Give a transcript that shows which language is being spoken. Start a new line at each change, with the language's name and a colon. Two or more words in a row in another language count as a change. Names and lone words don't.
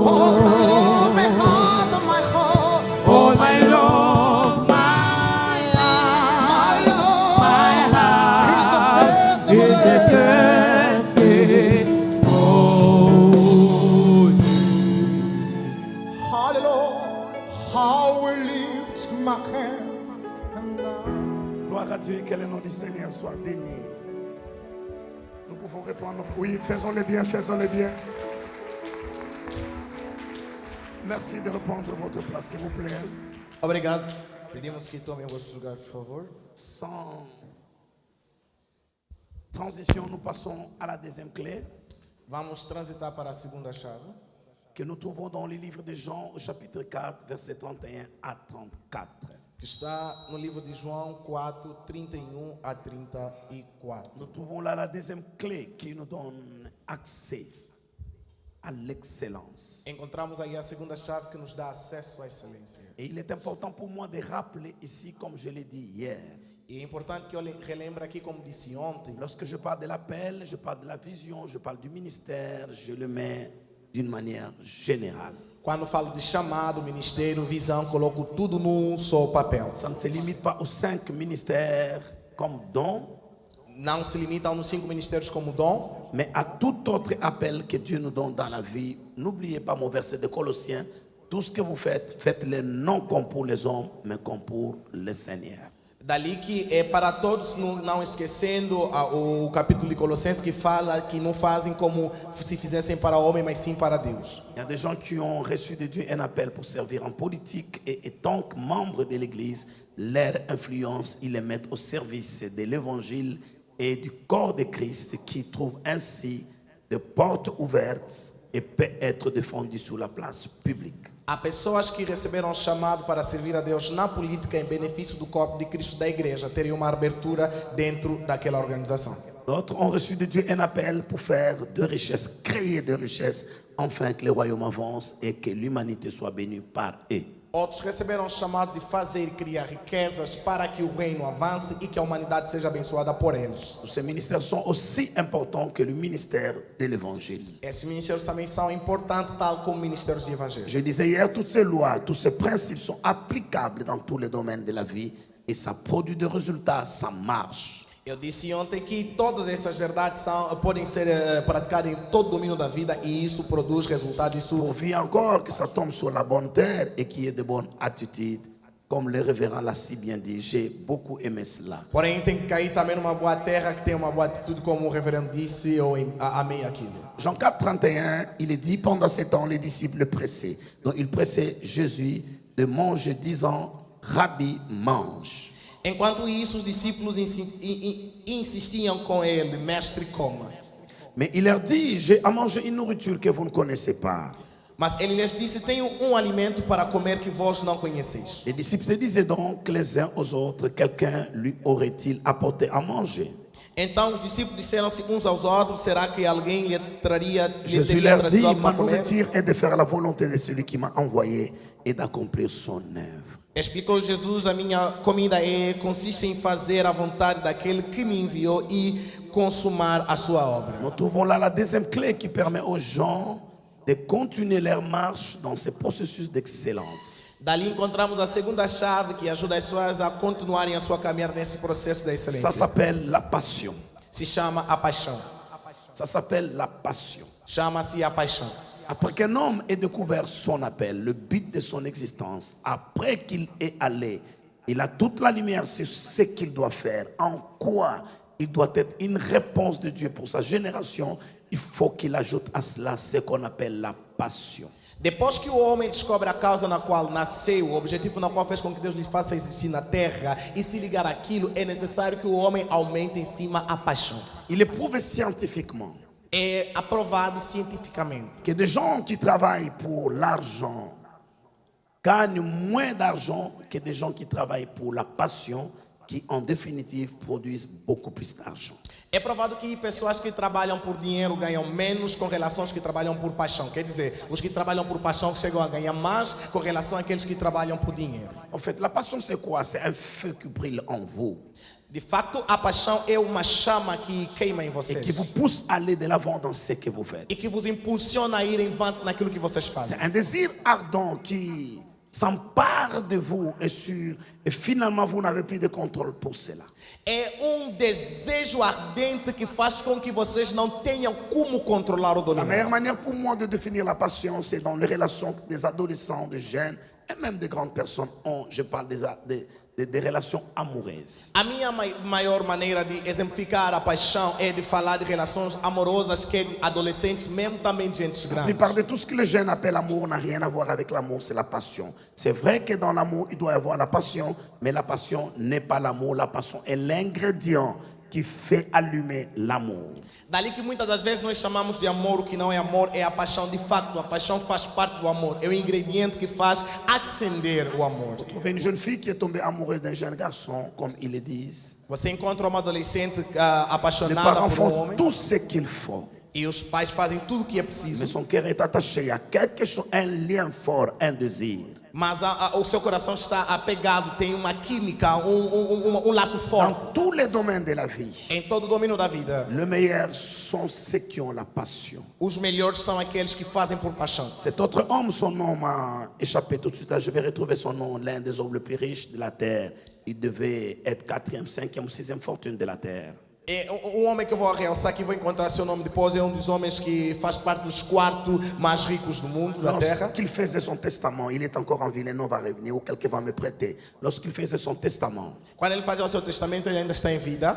English: All my love, my heart, my heart. All my love, my love, my heart. Is the testimony. Hallelujah. How we lift my hand and now.
French: Gloire à Dieu, que le nom du Seigneur soit béni. Nous pouvons répondre. Oui, faisons-le bien, faisons-le bien. Merci de reprendre votre place, s'il vous plaît.
Portuguese: Obrigado. Pedimos que tomem o vosso lugar, por favor.
French: Sans transition, nous passons à la deuxième clé
Portuguese: Vamos transitar para a segunda chave,
French: que nous trouvons dans le livre de Jean, au chapitre 4, versets 31 à 34.
Portuguese: que está no livro de João 4, 31 a 34.
French: Nous trouvons là la deuxième clé qui nous donne accès à l'excellence.
Portuguese: Encontramos aí a segunda chave que nos dá acesso à excelência.
French: Et il est important pour moi de rappeler ici, comme je l'ai dit hier,
Portuguese: E é importante que eu relembre aqui, como disse ontem,
French: lorsque je parle de l'appel, je parle de la vision, je parle du ministère, je le mets d'une manière générale.
Portuguese: quando falo de chamado, ministério, visão, coloco tudo num só papel.
French: Ça ne se limite pas aux 5 ministères comme don,
Portuguese: Não se limita aos 5 ministérios como dom,
French: mais à tout autre appel que Dieu nous donne dans la vie. N'oubliez pas mon verset de Colossiens, tout ce que vous faites, faites-le non comme pour les hommes, mais comme pour le Seigneur.
Portuguese: dali que é para todos, não esquecendo o capítulo de Colossenses que fala que não fazem como se fizessem para o homem, mas sim para Deus.
French: Il y a des gens qui ont reçu de Dieu un appel pour servir en politique et tant que membres de l'Église, leur influence, ils les mettent au service de l'Évangile et du corps de Christ qui trouve ainsi des portes ouvertes et peut être défendu sur la place publique.
Portuguese: Há pessoas que receberam chamado para servir a Deus na política em benefício do corpo de Cristo da igreja, teriam uma abertura dentro daquela organização.
French: D'autres ont reçu de Dieu un appel pour faire de richesses, créer de richesses, afin que le royaume avance et que l'humanité soit bénie par eux.
Portuguese: Outros receberam o chamado de fazer e criar riquezas para que o reino avance e que a humanidade seja abençoada por eles.
French: Ces ministères sont aussi importants que le ministère de l'Évangile.
Portuguese: Esses ministérios também são importantes, tal como ministérios de evangelho.
French: Je disais hier, toutes ces lois, tous ces principes sont applicables dans tous les domaines de la vie et ça produit des résultats, ça marche.
Portuguese: Eu disse ontem que todas essas verdades podem ser praticadas em todo o domínio da vida e isso produz resultados. Isso
French: Pourvu encore que ça tombe sur la bonne terre et qu'il y ait de bonnes attitudes, comme le révérend l'a si bien dit. J'ai beaucoup aimé cela.
Portuguese: Porém, tem que cair também numa boa terra que tem uma boa atitude, como o reverendo disse, eu amei aquilo.
French: Jean 4, 31, il est dit, pendant ce temps, les disciples le pressaient. Donc ils pressaient Jésus de manger, disant, Rabbi, mange.
Portuguese: Enquanto isso, os discípulos insistiam com ele, mestre, coma.
French: Mais il leur dit, j'ai à manger une nourriture que vous ne connaissez pas.
Portuguese: Mas ele lhes disse, tenho alimento para comer que vós não conheceis.
French: Les disciples se disaient donc les uns aux autres, quelqu'un lui aurait-il apporté à manger?
Portuguese: Então os discípulos disseram-se uns aos outros, será que alguém lhe
French: Jésus
Portuguese: teria
French: leur dit,
Portuguese: trazido algo
French: ma
Portuguese: para comer?
French: nourriture est de faire la volonté de celui qui m'a envoyé et d'accomplir son œuvre.
Portuguese: Explicou Jesus, a minha comida consiste em fazer a vontade daquele que me enviou e consumar a sua obra.
French: Nous trouvons là la deuxième clé qui permet aux gens de continuer leur marche dans ce processus d'excellence.
Portuguese: Dali encontramos a segunda chave que ajuda as pessoas a continuarem a sua caminhada nesse processo da
French: Ça
Portuguese: excelência.
French: s'appelle la passion.
Portuguese: Se chama a paixão.
French: Ça s'appelle la passion.
Portuguese: Chama-se a paixão.
French: Après qu'un homme ait découvert son appel, le but de son existence, après qu'il est allé, il a toute la lumière sur ce qu'il doit faire, en quoi il doit être une réponse de Dieu pour sa génération, il faut qu'il ajoute à cela ce qu'on appelle la passion.
Portuguese: Depois que o homem descobre a causa na qual nasceu, o objetivo na qual fez com que Deus lhe faça existir na terra e se ligar àquilo, é necessário que o homem aumente em cima a paixão.
French: Il est prouvé scientifiquement
Portuguese: É aprovado cientificamente que des gens qui travaillent pour l'argent gagnent moins d'argent que des gens qui travaillent pour la passion, qui en définitive produisent beaucoup plus d'argent. É provado que pessoas que trabalham por dinheiro ganham menos com relação aos que trabalham por paixão. Quer dizer, os que trabalham por paixão chegam a ganhar mais com relação àqueles que trabalham por dinheiro.
French: En fait, la passion, c'est quoi? C'est un feu qui brille en vous
Portuguese: De fato, a paixão é uma chama que queima em
French: et
Portuguese: vocês
French: qui vous pousse à aller de l'avant dans ce que vous faites.
Portuguese: e que vos impulsiona a ir em frente naquilo que vocês fazem.
French: C'est un désir ardent qui s'empare de vous et finalement vous n'avez plus de contrôle pour cela.
Portuguese: É desejo ardente que faz com que vocês não tenham como controlar ou
French: La
Portuguese: dominar.
French: meilleure manière pour moi de définir la passion, c'est dans les relations des adolescents, des jeunes et même des grandes personnes. Je parle des relations amoureuses.
Portuguese: A minha maior maneira de exemplificar a paixão é de falar de relações amorosas que é de adolescentes, mesmo também de gente
French: La
Portuguese: grande.
French: plupart de tout ce que les jeunes appellent amour n'a rien à voir avec l'amour, c'est la passion. C'est vrai que dans l'amour, il doit y avoir la passion, mais la passion n'est pas l'amour. La passion est l'ingrédient qui fait allumer l'amour.
Portuguese: Dali que muitas das vezes nós chamamos de amor, o que não é amor é a paixão. De facto, a paixão faz parte do amor. É o ingrediente que faz acender o amor.
French: Trouver une jeune fille qui est tombée amoureuse d'un jeune garçon, comme ils le disent.
Portuguese: Você encontra uma adolescente
French: Les
Portuguese: apaixonada
French: parents
Portuguese: por um
French: font
Portuguese: homem
French: tout ce qu'il faut.
Portuguese: e os pais fazem tudo o que é
French: Mais
Portuguese: preciso,
French: son cœur est attaché à quelque chose, un lien fort, un désir.
Portuguese: mas o seu coração está apegado, tem uma química, laço forte.
French: Dans tous les domaines de la vie,
Portuguese: Em todo o domínio da vida,
French: le meilleur sont ceux qui ont la passion.
Portuguese: os melhores são aqueles que fazem por paixão.
French: Cet autre homme, son nom m'a échappé tout de suite. Je vais retrouver son nom, l'un des hommes les plus riches de la terre. Il devait être 4e, 5e ou 6e fortune de la terre.
Portuguese: É, um homem que eu vou realçar, que vou encontrar seu nome depois, é um dos homens que faz parte dos 4 mais ricos do mundo, da terra.
French: Lorsqu'il faisait son testament, il est encore en vie, le nom va revenir ou quelqu'un va me prêter. Lorsqu'il faisait son testament,
Portuguese: Quando ele fazia o seu testamento, ele ainda está em vida.